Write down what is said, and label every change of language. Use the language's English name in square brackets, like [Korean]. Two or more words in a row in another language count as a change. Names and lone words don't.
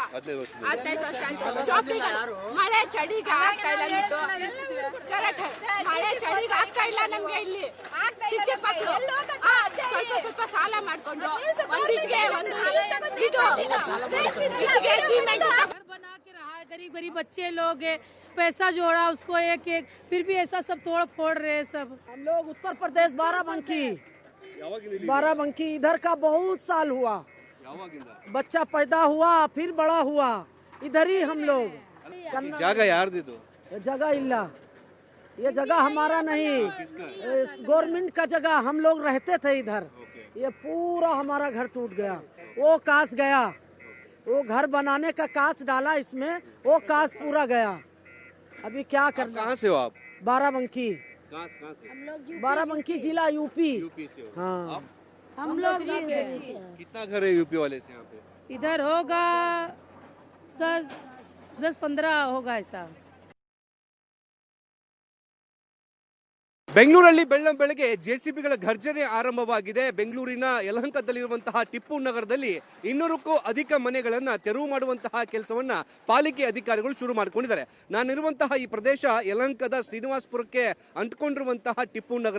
[Kannada] 15 ವರ್ಷ ಆಯ್ತು. ಮಳೆ ಚಳಿಗೆ ಆಗ್ತಾ ಇಲ್ಲ, ಮಳೆ ಚಳಿಗೆ ಆಗ್ತಾ ಇಲ್ಲ ನಮ್ಗೆ ಇಲ್ಲಿ. ಚಿಕ್ಕ ಮಕ್ಕಳು ಸ್ವಲ್ಪ ಸಾಲ ಮಾಡಿ ಮಾಡ್ಕೊಂಡು ಒಂದಿಟ್ಗೆ ಒಂದು ಇದು ಇಟ್ಟಿಗೆ ಸಿಮೆಂಟ್ [Hindi] घर बना के रहा है, गरीब गरीब बच्चे लोग हैं, पैसा जोड़ा उसको एक एक, फिर भी ऐसा सब तोड़ फोड़ रहे हैं सब। हम लोग उत्तर प्रदेश बाराबंकी इधर का बहुत साल हुआ, बच्चा पैदा हुआ फिर बड़ा हुआ इधर ही हम लोग। [Kannada] ಜಾಗ ಯಾರ್ದಿದು? [Hindi] जगह इल्ला, ये जगह हमारा नहीं, गवर्नमेंट का जगह, हम लोग रहते थे इधर। ये पूरा हमारा घर टूट गया, वो कांच गया, वो घर बनाने का कांच डाला इसमें, वो कांच पूरा गया। अभी क्या करना? कहाँ से हो आप? बाराबंकी, कहाँ से? बाराबंकी जिला यूपी। यूपी से हो? हाँ आप? हम लोग कितना घर है यूपी वाले से यहाँ पे? इधर होगा 10-15 होगा ऐसा। [Kannada] ಬೆಂಗಳೂರಲ್ಲಿ ಬೆಳ್ಳಂಬೆಳಗ್ಗೆ ಜೆಸಿಬಿಗಳ ಘರ್ಜನೆ ಆರಂಭವಾಗಿದೆ. ಬೆಂಗಳೂರಿನ ಯಲಹಂಕದಲ್ಲಿರುವಂತಹ ಟಿಪ್ಪು ನಗರದಲ್ಲಿ 200ಕ್ಕೂ ಅಧಿಕ ಮನೆಗಳನ್ನ ತೆರವು ಮಾಡುವಂತಹ ಕೆಲಸವನ್ನ ಪಾಲಿಕೆ ಅಧಿಕಾರಿಗಳು ಶುರು ಮಾಡಿಕೊಂಡಿದ್ದಾರೆ. ನಾನಿರುವಂತಹ ಈ ಪ್ರದೇಶ ಯಲಹಂಕದ ಶ್ರೀನಿವಾಸಪುರಕ್ಕೆ ಅಂಟ್ಕೊಂಡಿರುವಂತಹ ಟಿಪ್ಪು ನಗರ.